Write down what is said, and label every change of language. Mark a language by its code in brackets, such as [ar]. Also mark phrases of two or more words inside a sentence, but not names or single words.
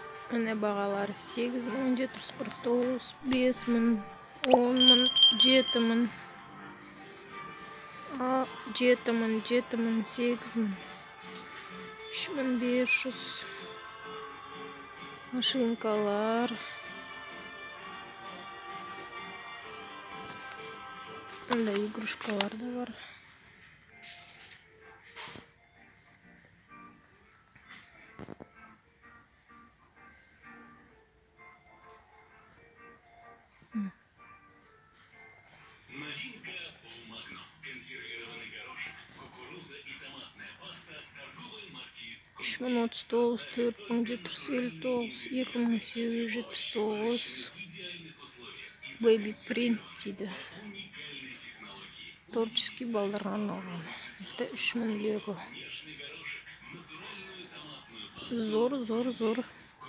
[kk] Міне бағалары 8.749, 5.000, 10.000, 7.000, 7.000, 7.000, 8.000, 3.500. Машинкалар. Мында игрушкалар да бар. [ru] Новинка в Магнум. Консервированный горошек, кукуруза и томатная паста торговой марки. 3.039, 4.759, 2.879. В идеальных условиях. [kk] Baby Print дейді. [ru] Уникальной технологии. [kk] Творческий балдарға арналған. 3.000 лего. [ru] Нежный горошек, натуральную томатную пасту. [kk] Зор.